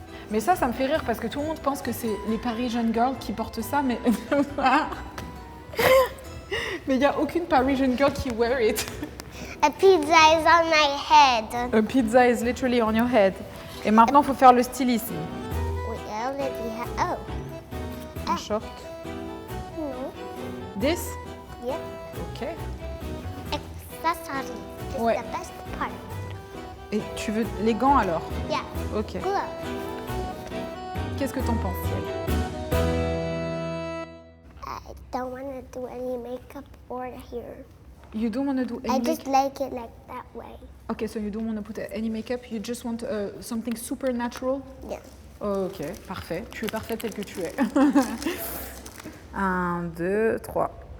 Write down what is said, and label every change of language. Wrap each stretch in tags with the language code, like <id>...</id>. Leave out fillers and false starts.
<fr>Mais ça me fait rire parce que tout le monde pense que c'est les Parisian girls qui portent ça, mais mais il n'y a aucune Parisian girl qui</fr> <en>wear it. A pizza is on my head. A pizza is literally on your head.</en> <fr>Et maintenant, il faut faire le stylisme.</fr> <en>We already have. Oh.</en> <fr>Un short.</fr> <en>No. This? Yep. Ok. Accessories is</en> <fr>Ouais.</fr> <en>the best part.</en> <fr>Et tu veux les gants alors?</fr> <en>Yeah. Ok. Glove.</en> <fr>Qu'est-ce que t'en penses, Ciel?</fr> <en>I don't want to do any makeup or hair. You don't want to do any I just like it like that way. Okay, so you don't want to put any makeup, you just want something super natural? Yeah.</en> <fr>Ok, parfait. Tu es parfaite telle que tu es. 1, 2, 3.</fr>